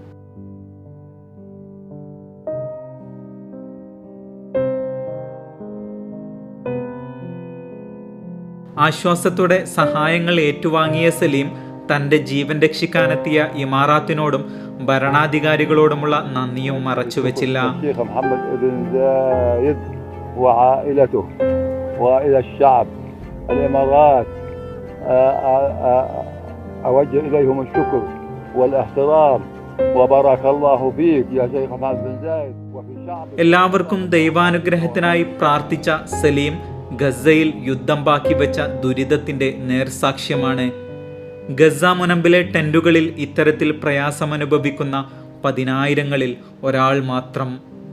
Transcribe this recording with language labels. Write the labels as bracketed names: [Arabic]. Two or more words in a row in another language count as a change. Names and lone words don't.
[Malayalam] ആശ്വാസത്തോടെ സഹായങ്ങൾ ഏറ്റുവാങ്ങിയ സലീം തന്റെ ജീവൻ രക്ഷിക്കാനെത്തിയ ഇമാറാത്തിനോടും ഭരണാധികാരികളോടുമുള്ള നന്ദിയും മറച്ചുവെച്ചില്ല. [Arabic] وعائلته وإلى الشعب الإمارات أوجه إليهم الشكر والاحترام وبارك الله فيك يا شيخ محمد بن زايد وفي شعب. [Malayalam] എല്ലാവർക്കും ദൈവാനുഗ്രഹത്തിനായി പ്രാർത്ഥിച്ച സലീം ഗസയിൽ യുദ്ധം ബാക്കി വെച്ച ദുരിതത്തിന്റെ നേർസാക്ഷ്യമാണ്. ഗസ മുനമ്പിലെ ടെന്റുകളിൽ ഇത്തരത്തിൽ പ്രയാസമനുഭവിക്കുന്ന 10,000-ങ്ങളിൽ ഒരാൾ മാത്രം.